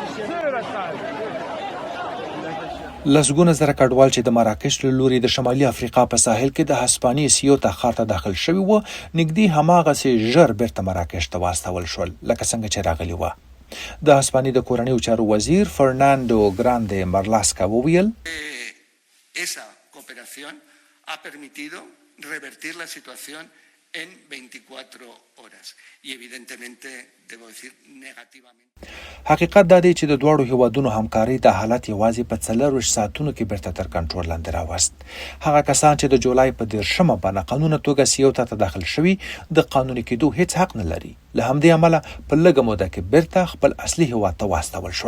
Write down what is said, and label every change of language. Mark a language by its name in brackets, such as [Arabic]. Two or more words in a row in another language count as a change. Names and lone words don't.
[Pashto] لسګونه زره کډوال چې د مراکش له لوري د شمالي افریقا په ساحل کې د هسپانیې سیوتا ښار ته داخل شوي وو، نږدې هماغسې ژر بیرته مراکش ته واستول شول لکه څنګه چې راغلي وه. د هسپانیې د کورنیو چارو وزیر فرناندو ګراندې مرلاسکا وویل [Spanish] esa cooperación ha permitido revertir la situación en 24 horas y evidentemente debo decir negativamente. [Pashto] حقیقت دا دی چې د دواړو هیوادونو همکاري د حالت یوازې په 24 ساعتونو کې بیرته تر کنټرول لاندې راوست. هغه کسان چې د جولای په 13 باندې قانوني توګه سیوتا ته داخل شوي د قانوني کېدو هیڅ حق نه لري. له همدې امله په لږه موده کې بیرته خپل اصلي هیواد ته واستول شول.